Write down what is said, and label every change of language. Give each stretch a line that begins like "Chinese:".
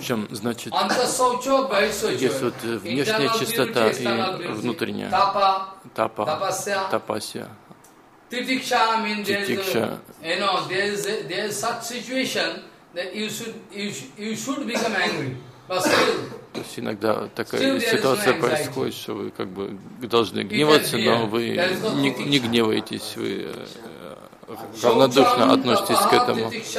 Russian: значит, если вот внешняя чистота и внутренняя, тапасия.
English: Titiksha means there is such situation that you should become angry. But still,
Russian: то есть иногда такая ситуация происходит, что вы как бы должны гневаться, но вы не гневаетесь, вы равнодушно относитесь к этому.